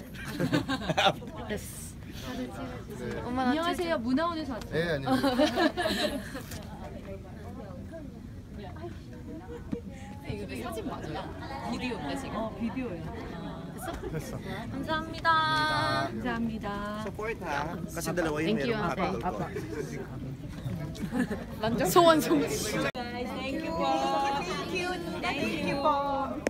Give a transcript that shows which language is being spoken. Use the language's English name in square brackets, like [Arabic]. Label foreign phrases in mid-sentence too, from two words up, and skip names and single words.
[Korean] 됐어. 안녕하세요. 문화원에서 왔어요. 네, 안녕하세요. 이거 사진 맞아요? 비디오인데 지금? 비디오예요. 됐어? 감사합니다. 감사합니다. [Filipino] Support ha. Kasi dalawa yung [English] Thank you, [Filipino] merong ate. couple ko. [Korean] 소원 성취. [English] Thank you po. Thank you po.